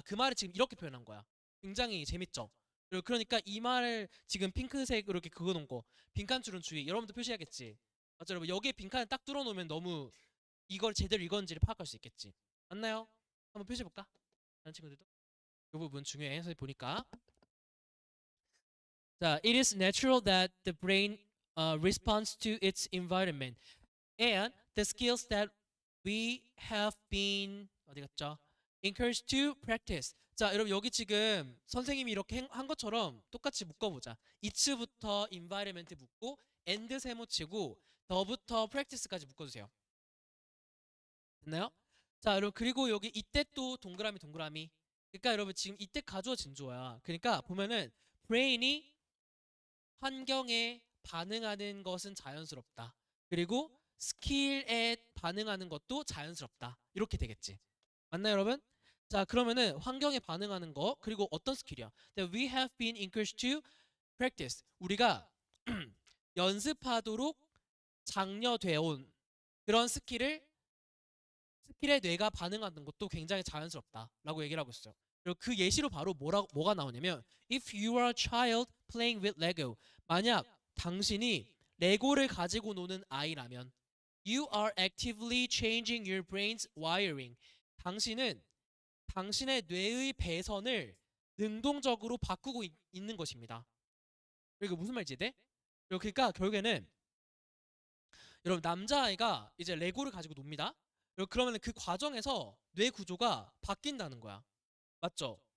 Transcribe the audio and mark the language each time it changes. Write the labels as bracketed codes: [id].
[ko] 그 말을 지금 이렇게 표현한 거야. 굉장히 재밌죠? 그러니까 이 말을 지금 핑크색으로 이렇게 그어놓은 거 빈칸 추론 주의 여러분도 표시하겠지. 맞죠 여러분 여기에 빈칸을 딱 뚫어놓으면 너무 이걸 제대로 읽었는지를 파악할 수 있겠지. 맞나요? 한번 표시해볼까? 다른 친구들도 이 부분 중요해. 선생님 보니까 자, [en] it is natural that the brain responds to its environment and the skills that we have been [ko] 어디 갔죠? [en] encouraged to practice. [ko] 자, 여러분 여기 지금 선생님이 이렇게 한 것처럼 똑같이 묶어보자. it부터 environment 묶고 and 세모치고 the부터 practice까지 묶어주세요. 됐나요? 자, 여러분 그리고 여기 이때 또 동그라미. 그러니까 여러분 지금 이때 가주어 진주어야. 그러니까 보면은 brain이 환경에 반응하는 것은 자연스럽다. 그리고 스킬에 반응하는 것도 자연스럽다. 이렇게 되겠지. 맞나요, 여러분? 자, 그러면은 환경에 반응하는 거 그리고 어떤 스킬이야? [en] That we have been encouraged to practice. [ko] 우리가 연습하도록 장려되어 온 그런 스킬에 뇌가 반응하는 것도 굉장히 자연스럽다라고 얘기를 하고 있어요. 그리고 그 예시로 바로 뭐가 나오냐면 [en] If you are a child playing with Lego [ko] 만약 당신이 레고를 가지고 노는 아이라면 [en] You are actively changing your brain's wiring. [ko] 당신은 당신의 뇌의 배선을 능동적으로 바꾸고 있는 것입니다. 그리고 무슨 말인지 돼? 그러니까 결국에는 여러분 남자아이가 이제 레고를 가지고 놉니다. 그러면 그 과정에서 뇌 구조가 바뀐다는 거야. 맞죠?